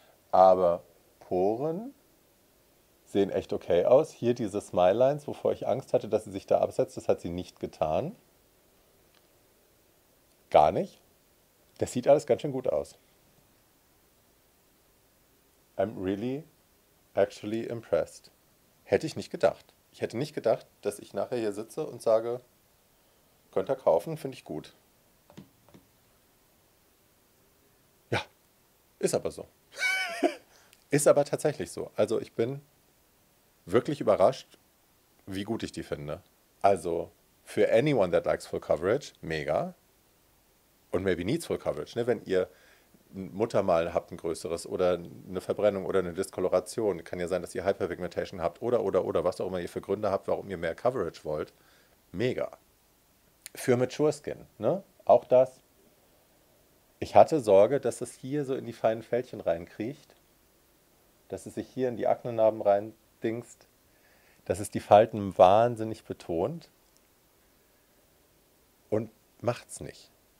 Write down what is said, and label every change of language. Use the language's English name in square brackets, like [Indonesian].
[German] Aber Poren sehen echt okay aus. Hier diese Smile-Lines, wovor ich Angst hatte, dass sie sich da absetzt, das hat sie nicht getan. Gar nicht. Das sieht alles ganz schön gut aus. [English] I'm really, actually impressed. [German] Hätte ich nicht gedacht. Ich hätte nicht gedacht, dass ich nachher hier sitze und sage, könnt ihr kaufen, finde ich gut. Ja, ist aber so. Ist aber tatsächlich so. Also ich bin wirklich überrascht, wie gut ich die finde. Also für [English] anyone that likes full coverage, mega. Und maybe needs full coverage. [German] Ne? Wenn ihr ein Muttermal habt, ein größeres, oder eine Verbrennung oder eine Diskoloration, kann ja sein, dass ihr Hyperpigmentation habt oder, was auch immer ihr für Gründe habt, warum ihr mehr Coverage wollt. Mega. Für Mature Skin, ne? Auch das. Ich hatte Sorge, dass es hier so in die feinen Fältchen reinkriecht, dass es sich hier in die Aknenarben reindingst, dass es die Falten wahnsinnig betont und macht's nicht.